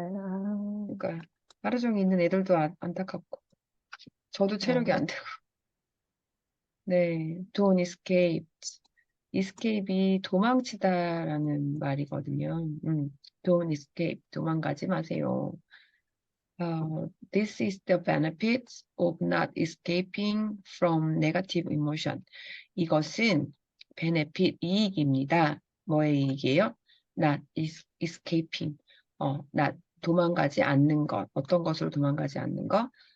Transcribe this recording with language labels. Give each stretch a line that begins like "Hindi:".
Korean: 그러니까, 하루 종일 있는 애들도 안타깝고, 저도 체력이 안 되고. 네,
English: don't escape.
Korean: escape이 도망치다라는 말이거든요.
English: Don't escape,
Korean: 도망가지 마세요.
English: This is the benefit of not escaping from negative emotion.
Korean: 이것은 benefit, 이익입니다. 뭐의 이익이에요?
English: Not escaping, not
Korean: 도망가지 않는 것, 어떤 것으로 도망가지 않는 것?